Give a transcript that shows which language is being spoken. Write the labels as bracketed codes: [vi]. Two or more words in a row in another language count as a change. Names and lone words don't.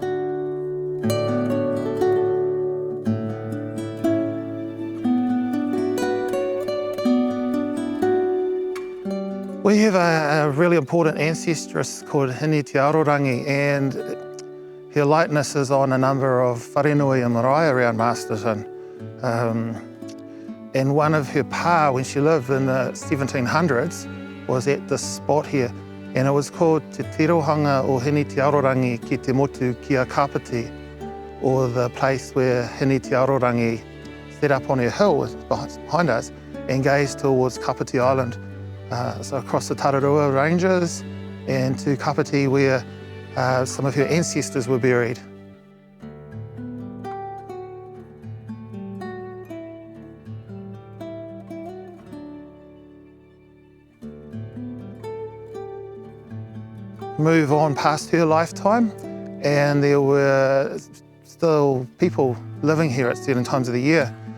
[en] We have a really important ancestress called Hini Te Arorangi, and her likeness is on a number of wharenui and marae around Masterton. And one of her pa, when she lived in the 1700s, was at this spot here, and it was called Te Tirohanga o Hini Te Arorangi ki te motu ki a Kapiti, or the place where Hini Te Arorangi set up on her hill behind us and gazed towards Kapiti Island. So across the Tararua Ranges and to Kapiti, where some of her ancestors were buried. Move on past her lifetime, and there were still people living here at certain times of the year.